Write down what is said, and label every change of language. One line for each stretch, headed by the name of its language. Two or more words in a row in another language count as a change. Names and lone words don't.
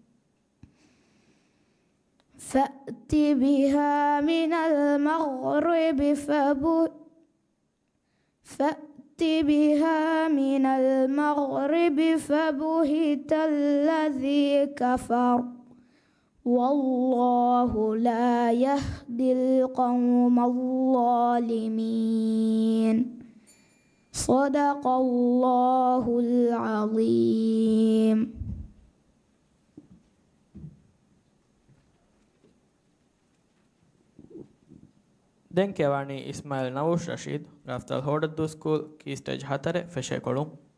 Arabic: فبهت الذي كفر، والله لا يهدي القوم الظالمين. صدق الله العظيم.
Sinhala: දැන් කියවන්නේ ඉස්මායිල් නවුෂ් රෂීද් රාෆ්තල් හෝඩද්දු
English: school key stage 4
Sinhala: ෆෙෂේකොළුම්